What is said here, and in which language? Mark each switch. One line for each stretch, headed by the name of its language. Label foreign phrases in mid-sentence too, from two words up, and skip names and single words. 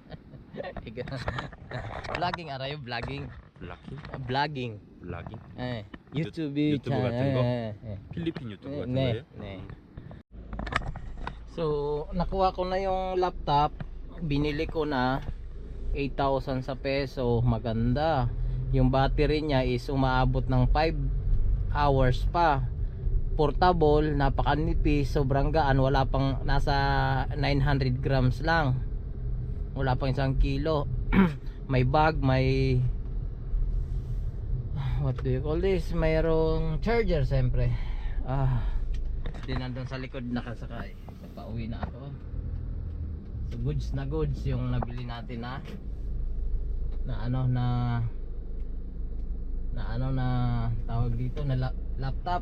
English: Vlogging arayo, vlogging. Vlogging. Vlogging. Vlogging. YouTube
Korean: 유튜브 같은 거?
English: channel.
Korean: 필리핀 유튜브 같은 네, 거예요? 네.
Filipino: So, nakuha ko na yung laptop. Binili ko na 8,000 sa peso. Maganda. Yung battery niya is umaabot ng 5 hours pa. Portable, napakanipis, sobrang gaan, wala pang nasa 900 grams lang. Wala pang 1 kilo. May bag, may
English: what do you call this?
Filipino: Mayroong charger siyempre. Di nandun sa likod nakasakay. So pauwi na ako. So goods yung nabili natin na tawag dito na laptop.